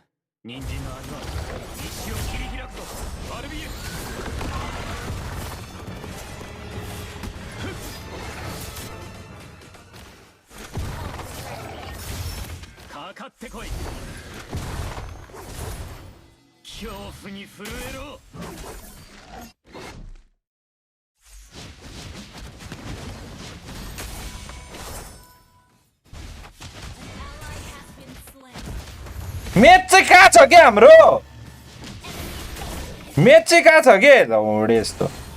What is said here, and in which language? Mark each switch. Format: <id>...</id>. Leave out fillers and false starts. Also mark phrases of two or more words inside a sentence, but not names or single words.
<ja>人参の味は道を切り開くぞバルビエル。かかってこい。恐怖に震えろ。</ja> <ne>मेच चाहिँ कहाँ छ के हाम्रो मेच चाहिँ कहाँ छ के लौडे यस्तो</ne>